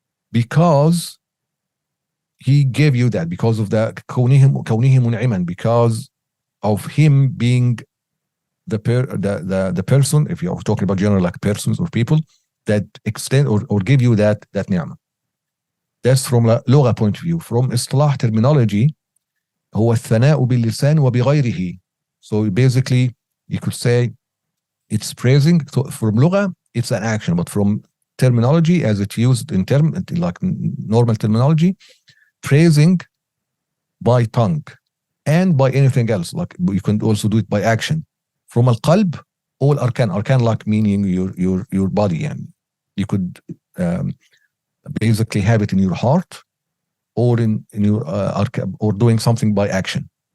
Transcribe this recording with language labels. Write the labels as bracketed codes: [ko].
[en] because he gave you that, because of the [ar] كونه منعما, [en] because of him being the person, if you're talking about general like persons or people, that extend or give you that ni'mah. That's from a lugha point of view. From istilah terminology, [ar] هو الثناء باللسان وبغيره. [en] So basically you could say it's praising. So from lugha it's an action, but from terminology, as it's used in like normal terminology, praising by tongue and by anything else. Like you can also do it by action. From al-qalb, all arkan like meaning your body, and you could basically have it in your heart, or in your or doing something by action.